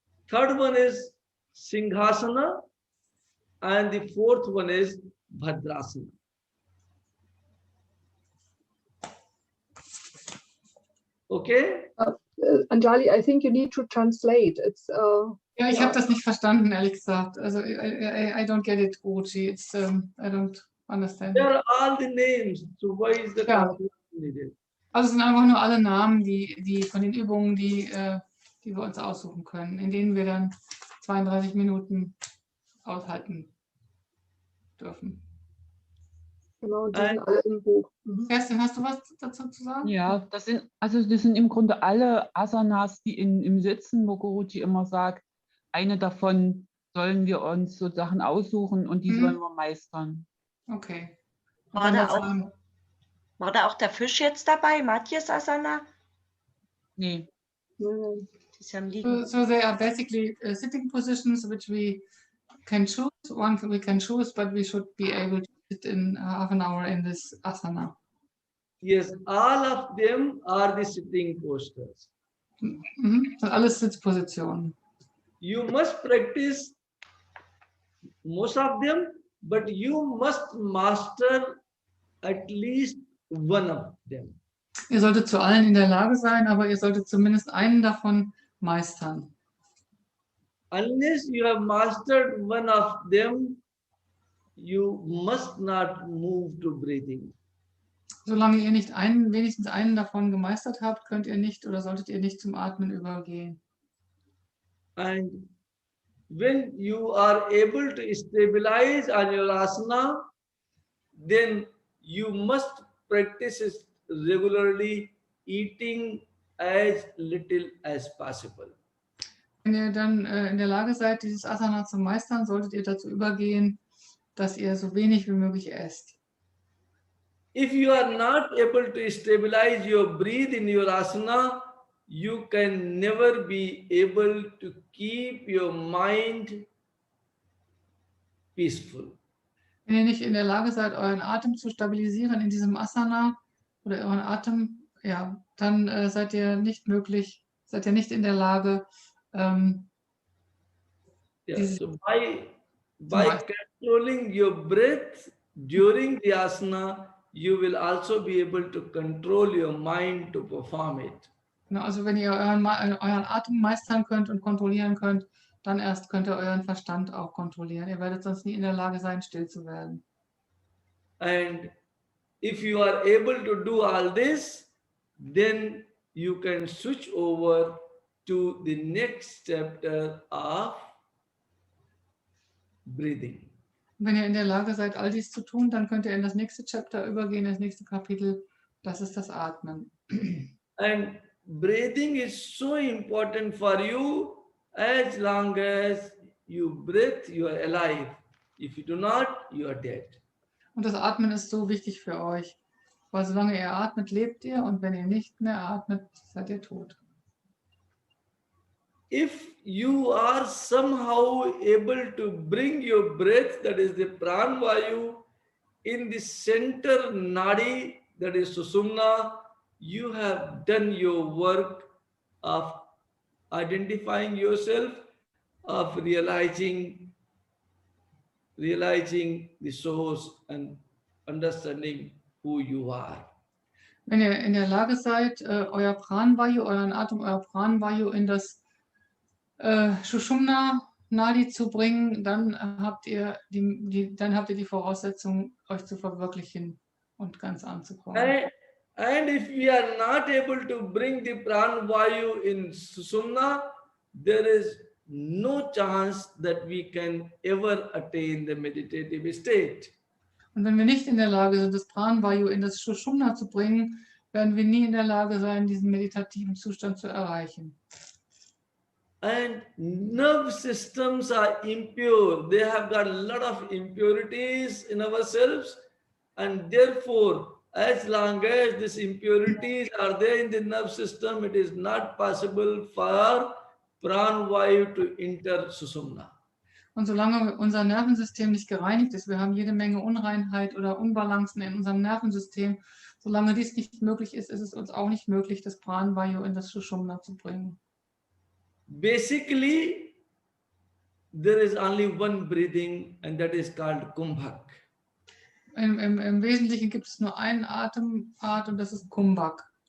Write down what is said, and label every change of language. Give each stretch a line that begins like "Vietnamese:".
English: Third one is Singhasana, and the fourth one is Bhadrasana. Okay? Anjali, I think you need to translate. It's
German: Ja, ich habe das nicht verstanden, ehrlich gesagt.
English: Also, I don't get it, Guruji. It's, I don't understand. There are all the names. So why is the
German: Ja.
English: translation needed?
German: Also es sind einfach nur alle Namen, die von den Übungen, die wir uns aussuchen können, in denen wir dann 32 Minuten aushalten dürfen. genau, die sind alle im Buch. Mhm. Kerstin, hast du was dazu zu sagen? Ja, das sind im Grunde alle Asanas, die im Sitzen, wo Guruji immer sagt, eine davon sollen wir uns so Sachen aussuchen und die sollen wir meistern. Okay. War da auch der Fisch jetzt dabei, Matthias Asana? Nee. Mhm. Die ist ja am Liegen.
English: So they are basically sitting positions which we can choose. One we can choose, but we should be able to sit in half an hour in this asana. Yes, all of them are the sitting postures. Mhm.
German: Das sind alles Sitzpositionen.
English: You must practice most of them, but you must master at least one of them.
German: Ihr solltet zu allen in der Lage sein, aber ihr solltet zumindest einen davon meistern.
English: Unless you have mastered one of them, you must not move to breathing.
German: Solange ihr nicht wenigstens einen davon gemeistert habt, könnt ihr nicht oder solltet ihr nicht zum Atmen übergehen.
English: And when you are able to stabilize on your asana, then you must practice it regularly, eating as little as possible.
German: Wenn ihr dann in der Lage seid, dieses Asana zu meistern, solltet ihr dazu übergehen, dass ihr so wenig wie möglich esst.
English: If you are not able to stabilize your breath in your asana, you can never be able to keep your mind peaceful.
German: Wenn ihr nicht in der Lage seid, euren Atem zu stabilisieren in diesem Asana oder euren Atem, ja, dann seid ihr nicht in der Lage,
English: So by controlling your breath during the asana, you will also be able to control your mind to perform it.
German: Also wenn ihr euren Atem meistern könnt und kontrollieren könnt, dann erst könnt ihr euren Verstand auch kontrollieren. Ihr werdet sonst nie in der Lage sein, still zu werden.
English: And if you are able to do all this, then you can switch over to the next chapter of breathing.
German: Wenn ihr in der Lage seid, all dies zu tun, dann könnt ihr in das nächste Chapter übergehen, das nächste Kapitel. Das ist das Atmen.
English: And breathing is so important for you. As long as you breathe, you are alive. If you do not, you are dead.
German: Und das Atmen ist so wichtig für euch, weil solange ihr atmet, lebt ihr, und wenn ihr nicht mehr atmet, seid ihr tot.
English: If you are somehow able to bring your breath, that is the pranvayu, in the center nadi, that is Susumna, you have done your work of identifying yourself of realizing the source and understanding who you are.
German: Wenn ihr in der Lage seid, euer Pranvayu, euren Atem, euer Pranvayu in das Shushumna Nadi zu bringen, dann habt ihr die Voraussetzung, euch zu verwirklichen und ganz anzukommen.
English: And if we are not able to bring the pranvayu in Sushumna, there is no chance that we can ever attain the meditative state.
German: Und wenn wir nicht in der Lage sind, das Pranvayu in das Shushumna zu bringen, werden wir nie in der Lage sein, diesen meditativen Zustand zu erreichen.
English: And nerve systems are impure. They have got a lot of impurities in ourselves, and therefore, as long as these impurities are there in the nerve system, it is not possible for pranvayu to enter Sushumna.
German: Und solange unser Nervensystem nicht gereinigt ist, wir haben jede Menge Unreinheit oder Unbalancen in unserem Nervensystem, solange dies nicht möglich ist, ist es uns auch nicht möglich, das Pranvayu in das Shushumna zu bringen.
English: Basically, there is only one breathing, and that is called Kumbhak.
German: Im Wesentlichen gibt es nur einen Atemart und das ist Kumbhak.